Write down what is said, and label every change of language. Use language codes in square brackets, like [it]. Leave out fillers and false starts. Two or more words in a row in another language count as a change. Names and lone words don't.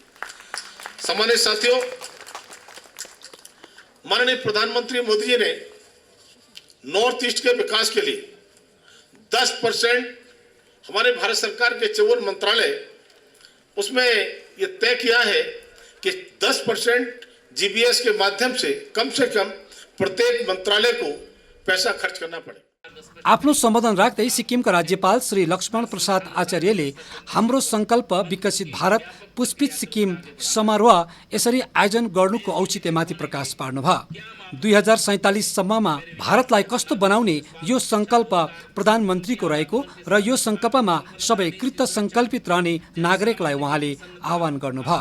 [hi] सामान्य साथियों, माननीय प्रधानमंत्री मोदी जी ने नॉर्थ ईस्ट के विकास के लिए 10% हमारे भारत सरकार के 54 मंत्रालय उसमें ये तय किया है कि 10% जीबीएस के माध्यम से कम प्रत्येक मंत्रालय को पैसा खर्च करना पड़े। [ne] आफ्नो सम्बोधन राख्दै सिक्किमका राज्यपाल श्री लक्ष्मण प्रसाद आचार्यले हाम्रो सङ्कल्प विकसित भारत पुष्पित सिक्किम समारोह यसरी आयोजन गर्नुको औचित्यमाथि प्रकाश पार्नुभयो। 2047 सम्ममा भारतलाई कस्तो बनाउने यो सङ्कल्प प्रधानमन्त्रीको रहेको र यो सङ्कल्पमा सबै कृत सङ्कल्पित रहने नागरिकलाई उहाँले आह्वान गर्नुभयो।